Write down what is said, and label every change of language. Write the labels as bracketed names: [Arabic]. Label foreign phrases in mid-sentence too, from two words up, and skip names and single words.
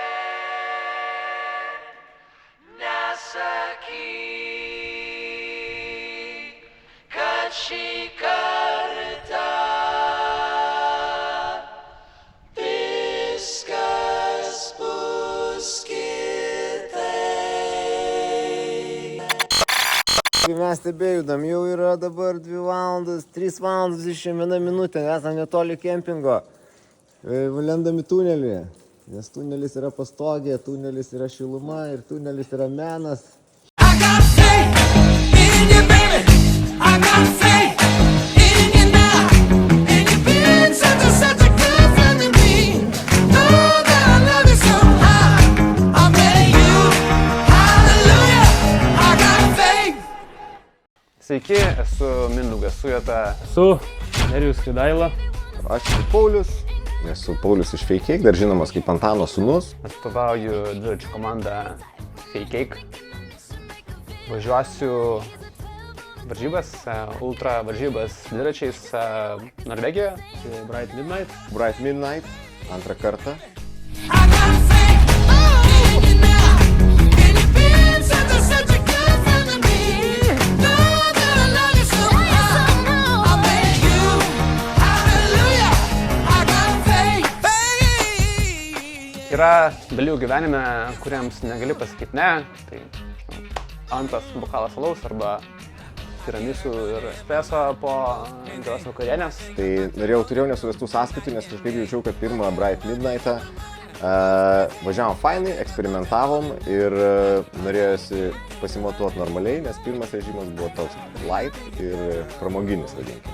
[Lithuanian] Nesakyk, kad šį kartą viskas bus kitaip. Kai mes tebejudam, jau yra dabar 2 valandas, 3 valandas 21 minutė, esame netoli kempingo. Lendami tunelį, nes tunelis yra pastogė, tunelis yra šiluma ir tunelis yra menas. [English] I got faith in you, baby. I got faith in you now. And you've been such a good friend to me. Know that I love you so high. I met you. Hallelujah. I got faith. [Lithuanian] Sveiki, esu Mindaugas Sujeta. Esu Nerijus Kridaila. Aš esu Paulius, esu Paulius iš Fake, dar žinomas kaip Antano sūnus. Atstovauju dviračių komandą Fake. Važiuosiu varžybas, ultra varžybas dviračiais Norvegijoje. Bright Midnight. Bright Midnight, antrą kartą. [English] I got faith in you now. And you've been such a good friend to me. Know that I love you so high. I met you. Hallelujah. I got faith. [Lithuanian] Yra dalykų gyvenime, kuriems negali pasakyti ne. Tai antras bokalas alaus arba tiramisų ir espreso po geros vakarienės. Tai turėjau nesuvestų sąskaitų, nes kažkaip jaučiau, kad pirmą Bright Midnight'ą važiavom fainai, eksperimentavom ir norėjosi pasimatuoti normaliai, nes pirmas režimas buvo toks light ir pramoginis, vadinkim.